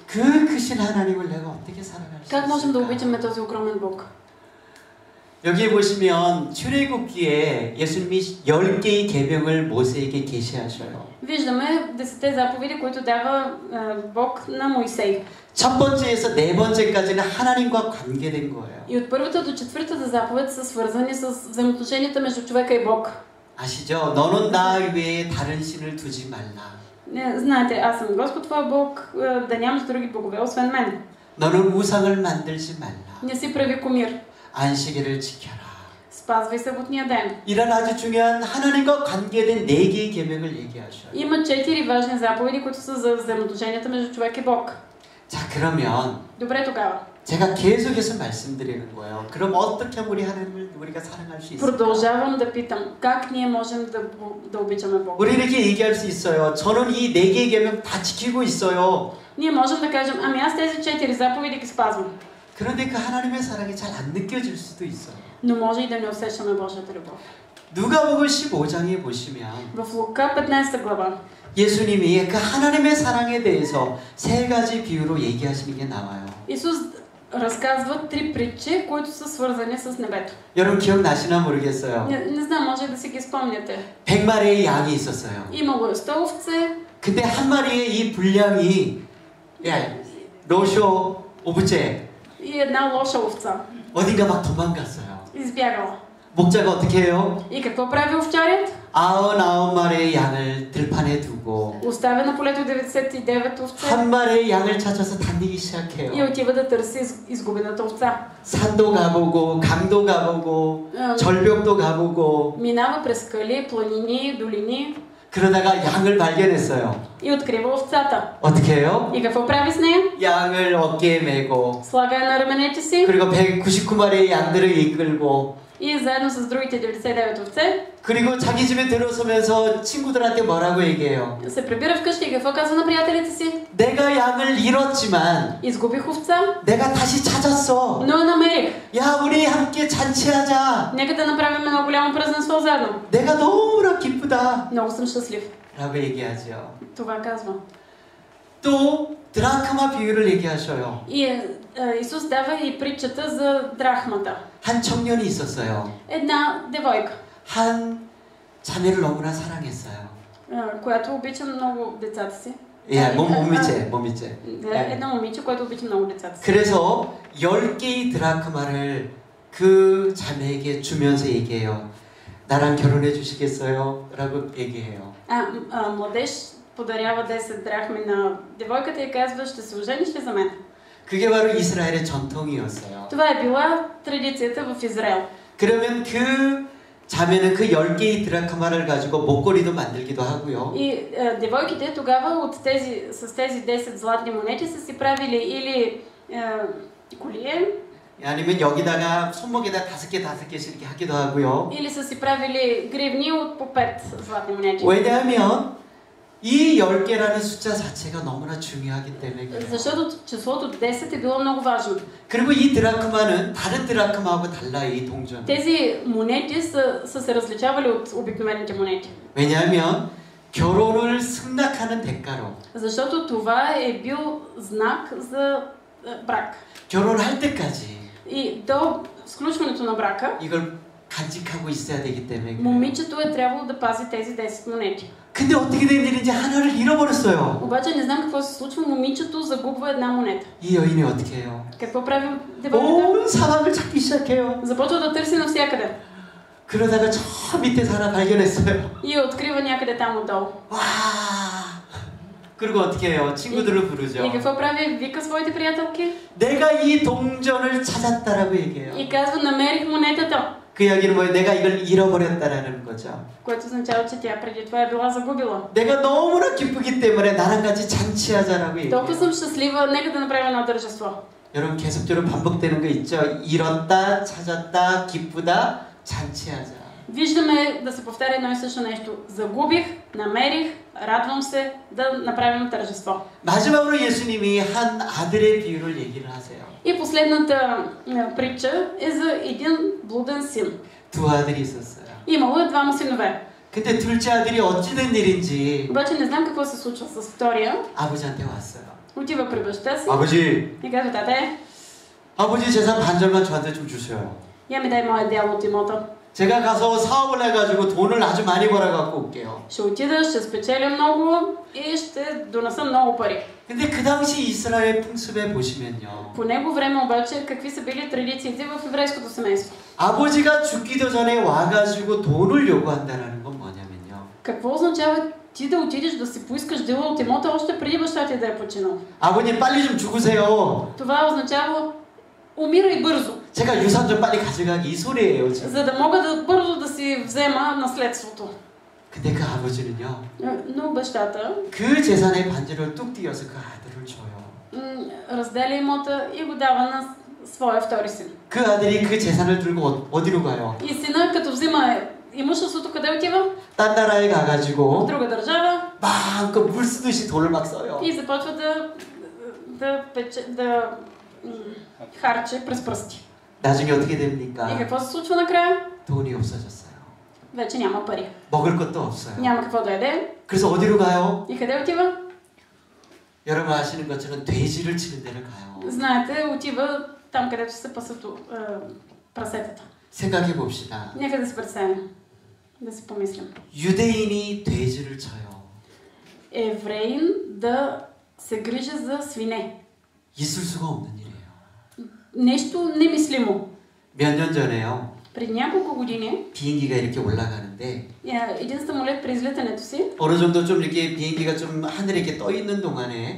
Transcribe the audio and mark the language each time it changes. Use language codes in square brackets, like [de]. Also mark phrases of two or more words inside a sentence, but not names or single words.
[ko] 그 크신 하나님을 내가 어떻게 사랑할 수 [bg] Как можем да [ko] 있을까? [bg] обичаме този огромен Бог? [ko] 여기에 보시면 출애굽기에 예수님이 10개의 계명을 모세에게 계시하셔요. [bg] Виждаме 10 заповеди, които дава Бог на Моисей. [ko] 첫 번째에서 네 번째까지는 하나님과 관계된 거예요. [bg] И от първата до четвъртата заповед са свързани с взаимоотношенията между човека и Бог. [ko] 아시죠? 너는 나 외에 다른 신을 두지 말라. [bg] Знаете, аз съм Господ твой Бог, да нямаш други богове, освен мен. [ko] 너는 우상을 만들지 말라. [bg] Не си прави кумир. [ko] 안식일을 지켜라. [bg] Спазвай съботния ден. [ko] 이런 아주 중요한 하나님과 관계된 4개의 계명을 얘기하셔요. [bg] Има 4 важни заповеди, които са за взаимоотношенията между човек и Бог. [ko] 자, 그러면 [bg] Добре тогава. [ko] 제가 계속해서 말씀드리는 거예요. 그럼 어떻게 하면 우리 하나님을 우리가 사랑할 수 있을까? [bg] Продължавам да питам, как ние можем да обичаме Бог? [ko] 우리 이렇게 얘기할 수 있어요. 저는 이 4개의 계명 다 지키고 있어요. [bg] Ние можем да кажем, ами аз тези 4 заповеди ги спазвам. [ko] 그런데 그 하나님의 사랑이 잘 안 느껴질 수도 있어요. [bg] Но може и да не усещаме Божията любов. [ko] 누가복음 15장에 보시면 [bg] В Лука 15 глава [ko] 예수님이 그 하나님의 사랑에 대해서 3가지 비유로 얘기하시는 게 나와요. [bg] Исус разказва 3 притчи, които са свързани с небето. [ko] 여러분 기억나시나 모르겠어요. [bg] Не знам, може да си ги спомняте. [ko] 100마리의 양이 있었어요. [bg] Имало е 100 овце. [ko] 근데 한 마리의 이 분량이 [bg] лоша овца И една лоша овца. [ko] 어딘가 막 도망갔어요. [bg] Избягала. [ko] 목자가 어떻게 해요? [bg] И какво прави овчарят? [ko] 99마리의 양을 들판에 두고 [bg] Оставя на полето 99 овце [ko] 한 마리의 양을 찾아서 다니기 [bg] и [ko] 시작해요. [bg] отива да търси изгубената овца. [ko] 산도 가보고 강도 가보고 절벽도 가보고 [bg] Минава през скали, планини, долини [ko] 그러다가 양을 발견했어요. [bg] и открива овцата. [ko] 어떻게 해요? [bg] И какво прави с нея? [ko] 양을 어깨에 메고 [bg] Слага я на раменете си [ko] 그리고 199마리의 양들을 이끌고 [bg] и заедно с другите 99 овце [ko] 그리고 자기 집에 들어서면서 친구들한테 뭐라고 얘기해요? [bg] се прибира вкъщи и какво казва на приятелите си? [ko] 내가 양을 잃었지만 [bg] Изгубих овца, [ko] 내가 다시 찾았어. [bg] но я намерих. [ko] 야, 우리 함께 잔치하자. [bg] Нека да направим едно голямо празненство заедно. [ko] 내가 너무나 기쁘다. [bg] Много съм щастлив. [ko] 라고 얘기하죠. [bg] Това казва. [ko] 또 드라크마 비유를 얘기하셔요. [bg] И Исус дава и притчата за драхмата. [ko] 한 청년이 있었어요. [bg] Една девойка, [ko] 한 자매를 너무나 사랑했어요. [bg] която обича много децата си. [ko] 예, 몸이체. [bg] Едно момиче, което обича много децата си. [ko] 그래서 10개의 드라크마를 그 자매에게 주면서 얘기해요. 나랑 결혼해 주시겠어요? 라고 얘기해요. [bg] Младеж подарява 10 драхми на девойката и казва, ще се ожениш ли за мен? [ko] 그게 바로 이스라엘의 전통이었어요. [bg] Това е била традицията в Израел. [ko] 그러면 그 자매는 그 10개의 드라크마를 가지고 목걸이도 만들기도 하고요. [bg] И девойките тогава с тези 10 златни монети са си правили или колие, [ko] 아니면 여기다가 손목에다 5개씩 이렇게 하기도 하고요. [bg] или са си правили гривни от по 5 златни монети. [ko] 왜냐하면 이 10개라는 숫자 자체가 너무나 중요하기 때문에 그래요. [bg] Защото числото 10 е било много важно. [ko] 그리고 이 드라크마는 다른 드라크마하고 달라요, 이 동전. [bg] Тези монети са се различавали от обикновените монети. [ko] 왜냐하면 결혼을 승낙하는 대가로. [bg] Защото това е бил знак за брак. [ko] 결혼할 때까지. [bg] И до сключването на брака, [ko] 이걸 간직하고 있어야 되기 때문에 그래요. [bg] момичето е трябвало да пази тези 10 монети. [ko] 근데 어떻게 된 일인지 하나를 잃어버렸어요. [bg] Обаче не знам какво се случва, момичето загубва една монета. [ko] 이 여인이 어떻게 해요? [bg] Какво прави девойката? [ko] 온 사방을 찾기 시작해요. [bg] Започва да търси навсякъде. [ko] 그러다가 저 밑에서 하나 발견했어요. [bg] И я открива някъде там отдолу. [ko] 와. 그리고 어떻게 해요? 친구들을 부르죠. [bg] И какво прави? Вика своите приятелки [ko] 내가 이 동전을 찾았다라고 얘기해요. [bg] и казва, намерих монетата. [ko] 그 이야기는 뭐예요? 내가 이걸 잃어버렸다라는 거죠. [bg] Което означава, че тя преди това е била загубила. [ko] 내가 너무나 기쁘기 때문에 나랑 같이 잔치하자라고 얘기해요. [bg] Толкова съм щастлива, нека да направим едно тържество. [ko] 여러분 계속적으로 반복되는 거 있죠? 잃었다, 찾았다, 기쁘다, 잔치하자. [bg] Виждаме да се повтаря едно и също нещо. Загубих, намерих, радвам се да направим тържество. [ko] 마지막으로 예수님이 한 아들의 비유를 얘기를 하세요. [bg] И последната притча е за един блуден син. [ko] 두 아들이 있었어요. [bg] Имало е двама синове. [ko] 근데 둘째 아들이 어찌된 일인지 [bg] Обаче не знам какво се случва с втория. [ko] 아버지한테 왔어요. [bg] Отива при баща си [ko] 아버지, [bg] и казва, тате, [ko] 아버지 재산 반절만 저한테 좀 주셔요. [bg] я ми дай моя дял от имота. [ko] 제가 가서 사업을 해가지고 돈을 아주 많이 벌어갖고 올게요. [bg] Ще отида, ще спечеля много и ще донеса много пари. [ko] 근데 그 당시 이스라엘 풍습에 보시면요. [bg] По него време обаче какви са били традициите в еврейското семейство? [ko] 아버지가 죽기도 전에 와가지고 돈을 요구한다는 건 뭐냐면요. [bg] Какво означава ти да отидеш да си поискаш дела от имота още преди баща ти да е починал? [ko] 아버님 빨리 좀 죽으세요. [bg] Това означава умирай бързо, [ko] 제가 유산 좀 빨리 가져가기 이 소리예요 지금. [bg] за да мога да бързо да си взема наследството. [ko] 근데 그 아버지는요. [bg] Но бащата [ko] 그 재산의 반절을 뚝 띄어서 그 아들을 줘요. [bg] разделя имота и го дава на своя втори син. [ko] 그 아들이 그 재산을 들고 어디로 가요? [bg] И сина, като взима имуществото, къде отива? [ko] 딴 나라에 [bg] В [ko] 가가지고 [bg] друга държава [ko] 마음껏 물 쓰듯이 돈을 막 써요. [bg] и започва да харчи през пръсти. [ko] 나중에 어떻게 [bg] И [ko] 됩니까? [bg] какво се случва накрая? [ko] 돈이 없어졌어요. [bg] Вече няма пари. [ko] 먹을 것도 없어요. [bg] Няма какво да яде. [ko] 그래서 어디로 가요? [bg] И къде отива? [ko] 여러분 아시는 것처럼 돼지를 치는 데를 가요. [bg] Знаете, отива там, където се пасат прасетата. [ko] 생각해 봅시다. [bg] Нека да си представим. Да си помислим. [ko] 유대인이 돼지를 쳐요. [bg] Евреин да се грижи за свине. [ko] 있을 수가 없는 일이에요. [bg] Нещо немислимо. [ko] 몇 년 전에요. [bg] Преди няколко години [ko] 비행기가 이렇게 올라가는데 [bg] един самолет при излитането си, [ko] 어느 정도 좀 이렇게 비행기가 좀 하늘에 이렇게 떠 있는 동안에